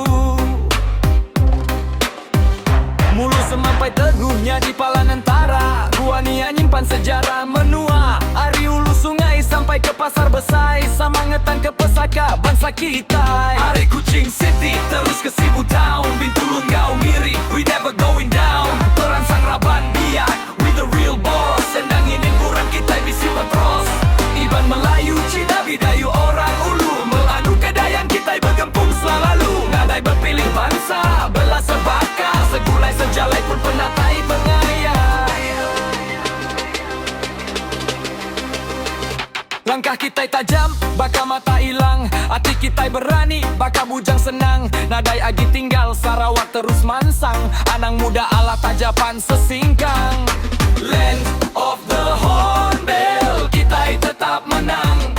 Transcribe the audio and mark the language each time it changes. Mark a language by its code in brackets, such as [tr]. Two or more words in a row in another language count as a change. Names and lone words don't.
[iba] Mulu semampai teguhnya di Palanantara, Gua Nia nyimpan sejarah menua. Ari Ulu Sungai sampai ke Pasar Besai, Samangetan ke Pesaka bangsa kita. Ari Kucing City terus ke Sibu Town, Bintulu Enggau Miri, [en] we never going down. [iba] Peransang Raban Biak, [en] we the real boss. [iba] Sendang ini kurang kita bisi petros. Iban Melayu, Cina Bidayu orang Ulu, Melanu Kedayan kita bergempung selalu. Ngadai berpilih bangsa, belah sebaka, segulai sejalai pun penatai bengaya. Langkah kita tajam, baka mata hilang. Hati kita berani, baka bujang senang. Nadai agi tinggal, Sarawak terus mansang. Anang muda ala tajapan sesingkang. [en] Land of the Hornbill, [iba] kita tetap menang.